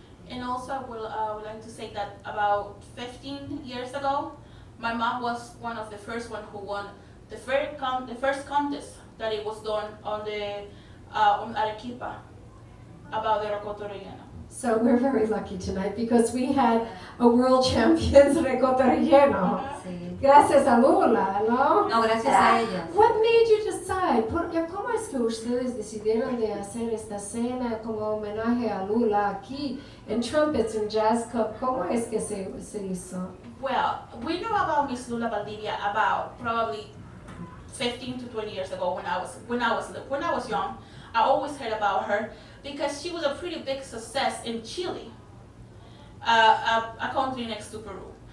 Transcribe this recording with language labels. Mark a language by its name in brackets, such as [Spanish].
[English] And also, I would like to say that about 15 years ago, my mom was one of the first one who won the first contest that it was done on Arequipa about the rocoto relleno. So we're very lucky tonight because we had a world champion's ricotta relleno. [Spanish] Sí. Gracias a Lula, ¿no? No, gracias a ella. [English] What made you decide? [Spanish] ¿Cómo es que ustedes decidieron de hacer esta cena como homenaje a Lula aquí en Trumpets and Jazz Club? ¿Cómo es que se hizo? [English] Well, we know about Miss Lula Valdivia about probably 15 to 20 years ago when I was young. I always heard about her because she was a pretty big success in Chile, a country next to Peru.